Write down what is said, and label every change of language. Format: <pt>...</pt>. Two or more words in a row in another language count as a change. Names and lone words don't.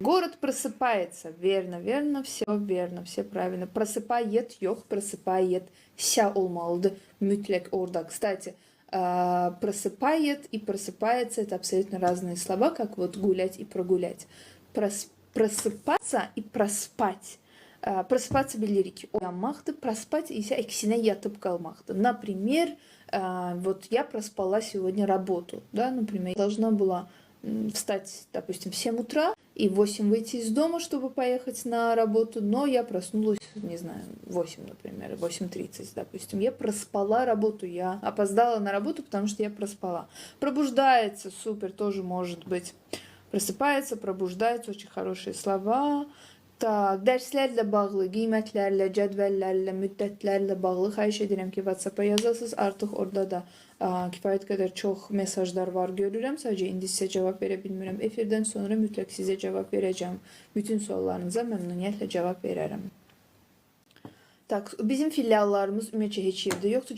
<ru>Город просыпается. Верно, верно, все правильно.</ru> <tr>Просыпает, yok, просыпается olmalıdır. Mütlak orada.</tr> <ru>Кстати, просыпает и просыпается — это абсолютно разные слова, как вот гулять и прогулять. Просыпаться и проспать.</ru> <tr>Просыпаться bilirik uyanmaktı, проспать ise ikisine yatıp kalmaktı.</tr> <ru>Например, вот я проспала сегодня работу, да, например, я должна была встать, допустим, в 7 утра и в 8 выйти из дома, чтобы поехать на работу, но я проснулась, не знаю, в 8, например, 8:30, допустим. Я проспала работу, я опоздала на работу, потому что я проспала. Пробуждается, супер, тоже может быть. Просыпается, пробуждается, очень хорошие слова.</ru> <az>Tak, dərslərlə bağlı, qiymətlərlə, cədvəllərlə, müddətlərlə bağlı xahiş edirəm ki, WhatsApp-a yazasınız. Artıq orada da kifayət qədər çox mesajlar var görürəm. Sadəcə indi sizə cavab verə bilmirəm. Efirdən sonra mütləq sizə cavab verəcəm. Bütün suallarınıza məmnuniyyətlə cavab verərəm. Tak, bizim filiallarımız ümumiyyətcə heç yerdə yoxdur.</az>